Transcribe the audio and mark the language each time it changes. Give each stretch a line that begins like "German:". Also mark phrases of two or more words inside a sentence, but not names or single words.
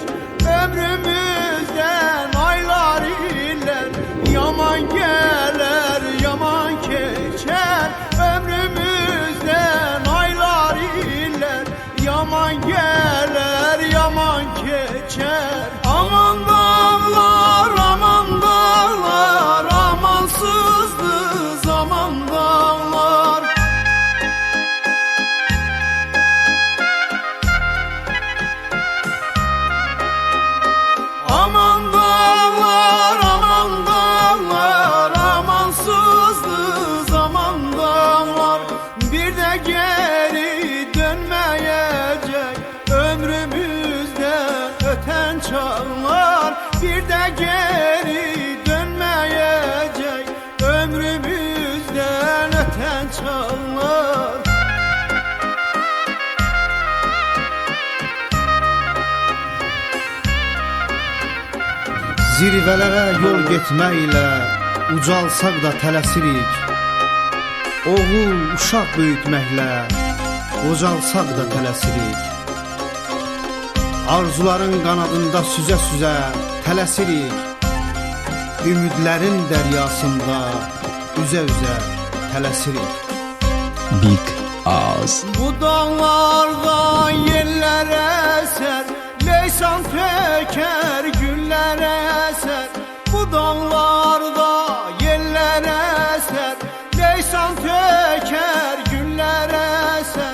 Azerbaijani: Ömrümüzdən aylar illər yaman gələr, yaman keçər. Ömrümüzdən aylar illər yaman gələr, yaman keçər. Aman dağlar, aman dağlar, amansızdı zaman dağlar. Aman dağlar, aman dağlar, amansızdı zaman dağlar.
Turkish: Bir de geri dönmeyecek ömrümüzden öten çağlar. Bir de geri dönmeyecek ömrümüzden öten çağlar.
Azerbaijani: Zirvələrə yol getməklə ucalsaq da tələsirik. Oğul, uşaq böyütməklə qocalsaq da tələsirik. Arzuların qanadında süzə-süzə tələsirik. Ümidlərin dəryasında üzə-üzə tələsirik. Big Ağız.
Turkish: Bu dağlarda yeller eser, leysan töker güller eser. Bu dağlarda yeller eser, leysan töker güller eser.